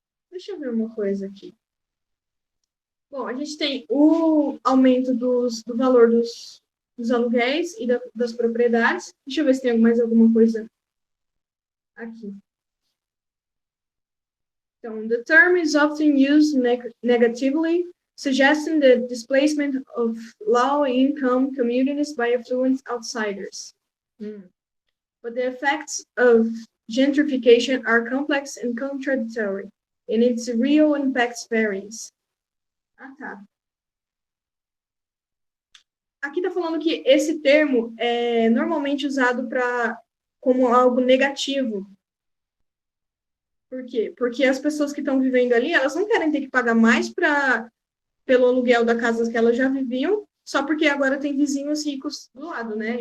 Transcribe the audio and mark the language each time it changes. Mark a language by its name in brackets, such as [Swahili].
[Portuguese] Deixa eu ver uma coisa aqui. Bom, a gente tem o aumento do valor dos aluguéis e das propriedades. Deixa eu ver se tem mais alguma coisa aqui. Então, [English] the term is often used negatively, suggesting the displacement of low-income communities by affluent outsiders. But the effects of gentrification are complex and contradictory, and its real impacts varies. [Portuguese] Ah, tá. Aqui está falando que esse termo é normalmente usado como algo negativo. Por quê? Porque as pessoas que estão vivendo ali, elas não querem ter que pagar mais pelo aluguel da casa que elas já viviam, só porque agora tem vizinhos ricos do lado, né?